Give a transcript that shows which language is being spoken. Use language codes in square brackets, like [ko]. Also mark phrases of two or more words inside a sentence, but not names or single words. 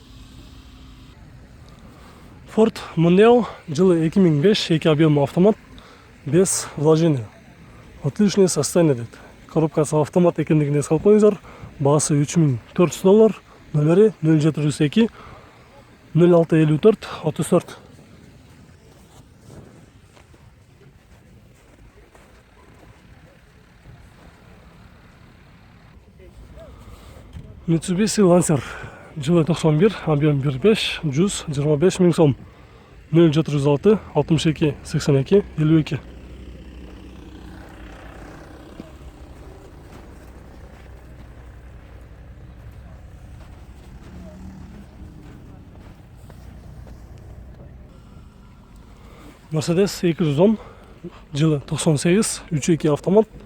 [ru] Ford Mondeo, жылы 2005, 2 объем автомат, без вложения. Отличное состояние [kk] дейді. Коробкасы автомат екендігіне салып қойыңыздар. Бағасы $3400. Нөмірі 0702 0654 34. Mitsubishi Lancer жылы 91, объем 1.5, 125 мың сом. 0706 62 82 52. Mercedes 210 жылы 98, 3.2 автомат.